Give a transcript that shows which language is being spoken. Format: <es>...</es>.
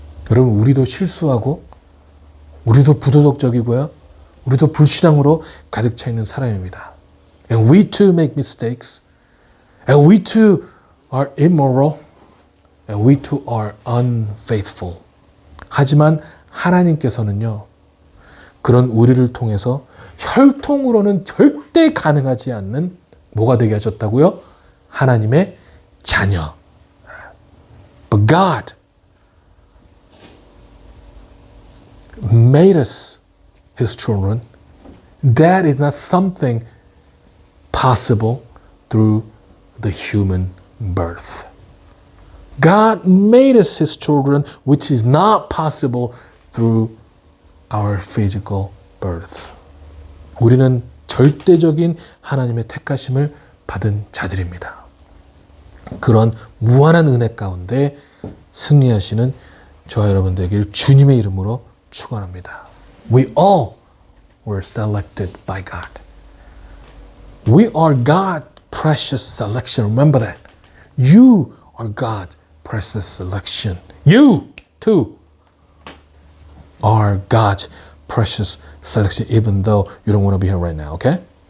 <ko>여러분, 우리도 실수하고, 우리도 부도덕적이고요, 우리도 불신앙으로 가득 차 있는 사람입니다.</ko> <en>And we too make mistakes, and we too are immoral, and we too are unfaithful.</en> <ko>하지만 하나님께서는요, 그런 우리를 통해서 혈통으로는 절대 가능하지 않는 뭐가 되게 하셨다고요? 하나님의 자녀.</ko> <en>But God made us His children. That is not something possible through the human birth. God made us His children, which is not possible through our physical birth.</en> <ko>우리는 절대적인 하나님의 택하심을 받은 자들입니다. 그런 무한한 은혜 가운데 승리하시는 저와 여러분 되길 주님의 이름으로 축원합니다.</ko> <en>We all were selected by God. We are God's precious selection. Remember that. You are God's precious selection. You too are God's precious selection, even though you don't want to be here right now, okay?</en>